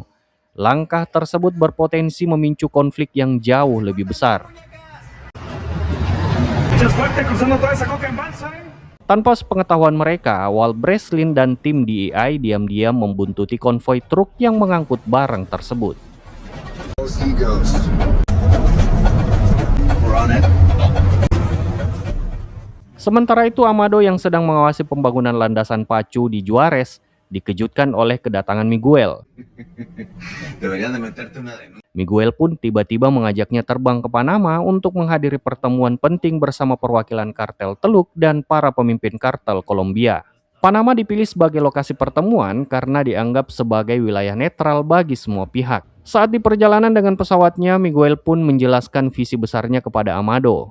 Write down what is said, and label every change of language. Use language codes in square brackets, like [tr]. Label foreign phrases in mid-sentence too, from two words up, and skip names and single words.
[id] Langkah tersebut berpotensi memicu konflik yang jauh lebih besar. Tanpa sepengetahuan mereka, Walt Breslin dan tim DEI diam-diam membuntuti konvoi truk yang mengangkut barang tersebut. [en] Those egos. We're on it. [id] Sementara itu, Amado yang sedang mengawasi pembangunan landasan pacu di Juarez dikejutkan oleh kedatangan Miguel. [es] Deberían de meterte una denuncia. [id] Miguel pun tiba-tiba mengajaknya terbang ke Panama untuk menghadiri pertemuan penting bersama perwakilan kartel Teluk dan para pemimpin kartel Kolombia. Panama dipilih sebagai lokasi pertemuan karena dianggap sebagai wilayah netral bagi semua pihak. Saat di perjalanan dengan pesawatnya, Miguel pun menjelaskan visi besarnya kepada Amado.